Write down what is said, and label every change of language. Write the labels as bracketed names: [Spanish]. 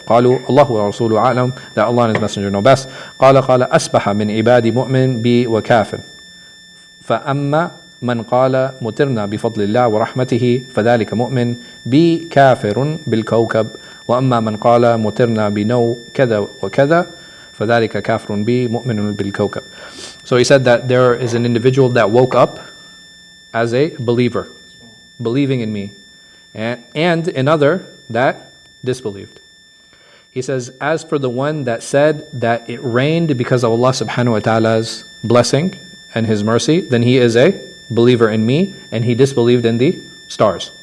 [Arabic] قالوا الله ورسوله أعلم, [English] that Allah and His Messenger know best. [Arabic] قال أصبح من عبادي مؤمن بي وكافر فأما من قال مطرنا بفضل الله ورحمته فذلك مؤمن بي كافر بالكوكب وأما من قال مطرنا بنو كذا وكذا فذلك كافر بي مؤمن بالكوكب. [English] So he said that there is an individual that woke up as a believer, believing in me, and another that disbelieved. He says, as for the one that said that it rained because of Allah subhanahu wa ta'ala's blessing and His mercy, then he is a believer in me, and he disbelieved in the stars.